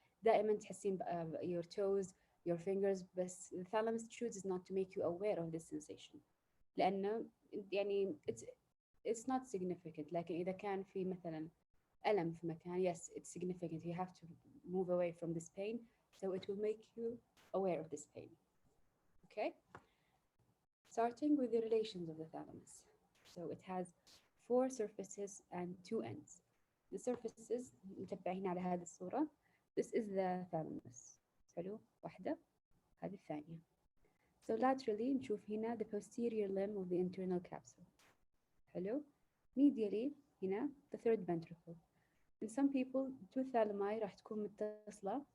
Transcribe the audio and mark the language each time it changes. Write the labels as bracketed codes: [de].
[ar] دائما تحسين [en] your toes, your fingers, [ar] بس [en] the thalamus chooses not to make you aware of this sensation. [ar] لأنه يعني [en] it's not significant. [ar] لكن إذا كان في مثلا ألم في مكان, [en] yes, it's significant. You have to move away from this pain, so it will make you aware of this pain. Okay? Starting with the relations of the thalamus. So it has 4 surfaces and 2 ends. The surfaces [ar] متبعين على هذه الصورة. [en] This is the thalamus. [ar] حلو, واحدة, هذه الثانية. [en] So laterally [ar] نشوف هنا [en] the posterior limb of the internal capsule. [ar] حلو. [en] Medially [ar] هنا [en] the third ventricle. In some people, 2 thalami [ar] راح تكون متصلة.